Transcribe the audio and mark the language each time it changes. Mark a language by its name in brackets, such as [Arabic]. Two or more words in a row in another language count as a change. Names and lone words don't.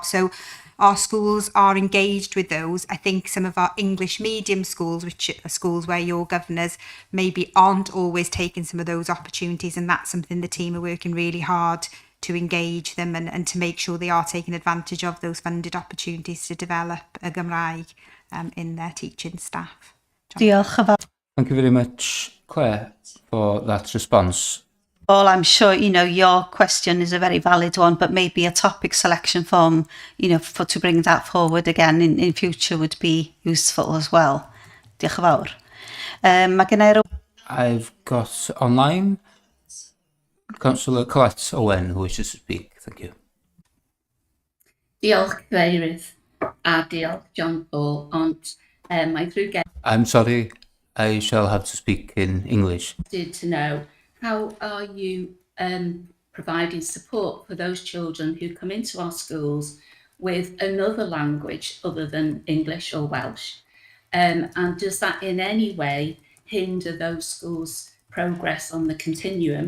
[English] So our schools are engaged with those. I think some of our English medium schools, which are schools where your governors maybe aren't always taking some of those opportunities, and that's something the team are working really hard to engage them and to make sure they are taking advantage of those funded opportunities to develop a Gymraeg in their teaching staff. [Welsh] Diolch. [English] Thank you very much, Claire, for that response. Paul, I'm sure, you know, your question is a very valid one, but maybe a topic selection form, you know, to bring that forward again in future would be useful as well. [Welsh] Diolch yn fawr. Mae gen I [English] I've got online Councillor Colette Owen, who wishes to speak. Thank you. [Welsh] Diolch Cadeirydd a diolch John Paul, ond mae ddrwg [English] I'm sorry, I shall have to speak in English. to know how are you providing support for those children who come into our schools with another language other than English or Welsh? And does that in any way hinder those schools' progress on the continuum?